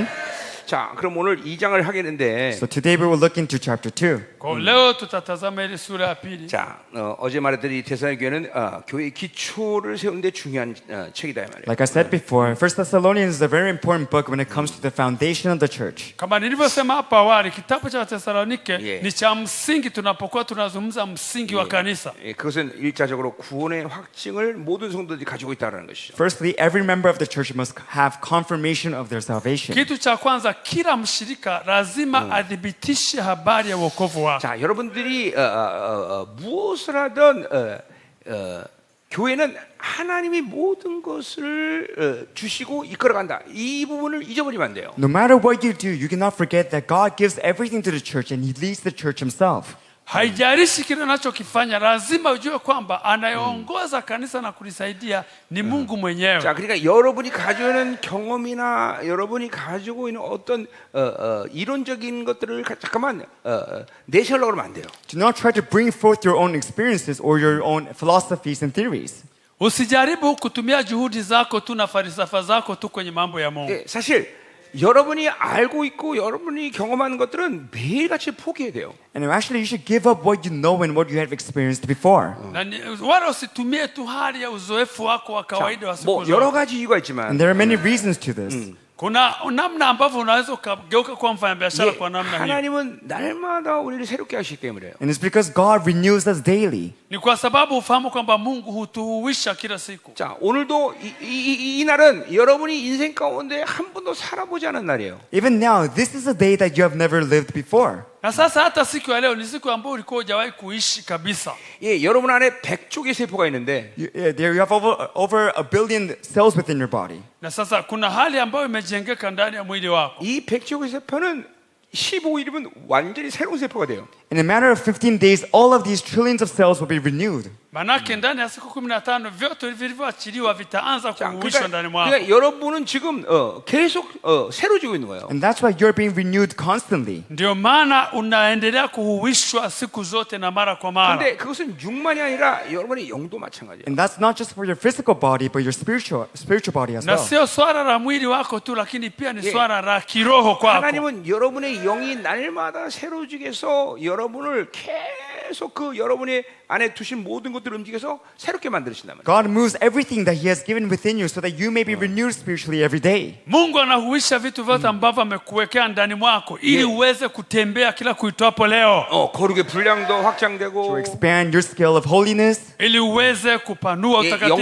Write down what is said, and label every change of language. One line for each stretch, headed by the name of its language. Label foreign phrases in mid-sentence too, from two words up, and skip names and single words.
Korean: 자, 그럼 오늘 2장을 하겠는데,
English: So today we will look into chapter 2.
Swahili: Kwa hiyo leo tutatazama ile sura ya pili.
Korean: 자, 어제 말했더니 데살로니가 교회는 교회의 기초를 세우는데 중요한 책이다 이 말이에요.
English: Like I said before, 1 Thessalonians is a very important book when it comes to the foundation of the church.
Swahili: Kama nilivyosema hapo awali, kitabu cha Wathesalonike 예. ni cha msingi tunapokuwa tunazungumza msingi wa kanisa.
Korean: 예, 그것은 일차적으로 구원의 확증을 모든 성도들이 가지고 있다는 것이죠.
English: Firstly, every member of the church must have confirmation of their salvation.
Swahili: Kitu cha kwanza, kila mshirika lazima adhibitishe habari ya wokovu wake.
Korean: 자, 여러분들이 무엇을 하든 교회는 하나님이 모든 것을 주시고 이끌어간다. 이 부분을 잊어버리면 안 돼요.
English: No matter what you do, you cannot forget that God gives everything to the church and He leads the church Himself.
Swahili: Haijalishi kile unachokifanya, lazima ujue kwamba anayeongoza kanisa na kulisaidia ni Mungu mwenyewe.
Korean: 자, 그러니까 여러분이 가지고 있는 경험이나 여러분이 가지고 있는 어떤 이론적인 것들을 잠깐만 내세우려고 그러면 안 돼요.
English: Do not try to bring forth your own experiences or your own philosophies and theories.
Swahili: Usijaribu kutumia juhudi zako tu na falsafa zako tu kwenye mambo ya Mungu.
Korean: 예, 사실 여러분이 알고 있고 여러분이 경험하는 것들은 매일같이 포기해야 돼요.
English: And actually, you should give up what you know and what you have experienced before.
Swahili: Na wala usitumie tu hali ya uzoefu wako wa kawaida wa siku
Korean: 뭐 여러
Swahili: zote.
Korean: 가지 이유가 And 있지만
English: there are many reasons to this.
Swahili: Kuna namna ambavyo unaweza ukageuka kuwa mfanyabiashara 예, kwa namna hiyo.
Korean: 하나님은 날마다 우리를 새롭게 하시기 때문에요.
English: And it's because God renews us daily.
Swahili: Ni kwa sababu ufahamu kwamba Mungu hutuhuisha kila siku.
Korean: 자, 오늘도 이 날은 여러분이 인생 가운데 한 번도 살아보지 않은 날이에요.
English: Even now, this is a day that you have never lived before.
Swahili: Na sasa hata siku ya leo ni siku ambayo ulikuwa hujawahi kuishi kabisa.
Korean: 예, 여러분 안에 100쪽의 세포가 있는데
English: There you have over a billion cells within your body.
Swahili: Na sasa kuna hali ambayo imejengeka ndani ya mwili wako.
Korean: 이 100쪽의 세포는 15일이면 완전히 새로운 세포가 돼요.
English: In a matter of 15 days, all of these trillions of cells will be renewed.
Swahili: Manake ndani ya siku 15 vyote vilivyoachiliwa vitaanza 자, kuhuishwa ndani mwako.
Korean: 그러니까 여러분은 지금 계속 새로지고 있는 거예요.
English: And that's why you're being renewed constantly.
Swahili: Ndio maana unaendelea kuhuishwa siku zote na mara kwa mara.
Korean: 근데 그것은 육만이 아니라 여러분의 영도 마찬가지예요.
English: And that's not just for your physical body, but your spiritual body as Na well.
Swahili: sio swala la mwili wako tu, lakini pia ni swala la kiroho kwako.
Korean: 하나님은 여러분의 영이 날마다 새로지게 해서 여러분을 계속 그 여러분의 안에 두신 모든 것들을 움직여서 새롭게 만드신단 말이에요.
English: God moves everything that He has given within you so that you may be renewed spiritually every day.
Swahili: Mungu anahuisha vitu vyote ambavyo amekuwekea ndani mwako ili uweze kutembea kila kuitwapo leo.
Korean: 거룩의 분량도 확장되고
English: To expand your scale of holiness,
Swahili: Ili uweze kupanua utakatifu